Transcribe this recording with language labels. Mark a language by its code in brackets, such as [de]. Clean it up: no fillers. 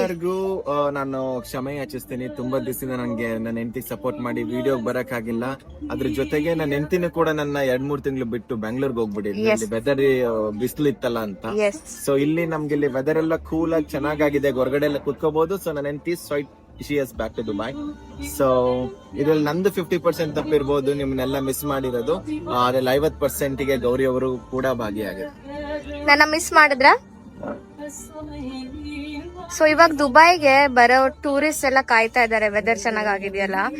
[kn] ಎಲ್ಲರಿಗೂ ನಾನು ಕ್ಷಮೆ ಯಾಚಿಸ್ತೀನಿ. ತುಂಬಾ ದಿವಸದಿಂದ ನಂಗೆ ನನ್ನ ಹೆಂಡತಿ ಸಪೋರ್ಟ್ ಮಾಡಿ ವಿಡಿಯೋ ಬರಕ್ ಆಗಿಲ್ಲ. ಅದ್ರ ಜೊತೆಗೆ ನನ್ನ ಹೆಂಡತಿನೂ ಕೂಡ ನನ್ನ 2-3 ತಿಂಗಳು ಬಿಟ್ಟು ಬೆಂಗಳೂರಿಗೆ ಹೋಗ್ಬಿಟ್ಟಿದ್ದೆ, ವೆದರ್ ಬಿಸಿಲು ಇತ್ತಲ್ಲ ಅಂತ. ಸೊ ಇಲ್ಲಿ ನಮ್ಗೆ ಇಲ್ಲಿ ವೆದರ್ ಎಲ್ಲ ಕೂಲ್ ಆಗಿ ಚೆನ್ನಾಗಿದೆ, ಹೊರಗಡೆ ಎಲ್ಲ ಕುತ್ಕೋಬಹುದು. ಸೊ ನನ್ನ ಹೆಂಡತಿ [en] she is back to Dubai. [kn] So ಇದ್ರಲ್ಲಿ ನಂದು 50% ತಪ್ಪಿರ್ಬೋದು, ನಿಮ್ನೆಲ್ಲ ಮಿಸ್ ಮಾಡಿರೋದು. ಅದ್ರಲ್ಲಿ 50% ಗೆ ಗೌರಿ ಅವರು ಕೂಡ ಭಾಗಿಯಾಗಿದ್ದಾರೆ. ನನ್ನ ಮಿಸ್ ಮಾಡಿದ್ರ? ಸೊ ಇವಾಗ ದುಬೈಗೆ ಬರೋ ಟೂರಿಸ್ಟ್ ಎಲ್ಲ ಕಾಯ್ತಾ ಇದಾರೆ, ವೆದರ್ ಚೆನ್ನಾಗಿದೆಯಲ್ಲ.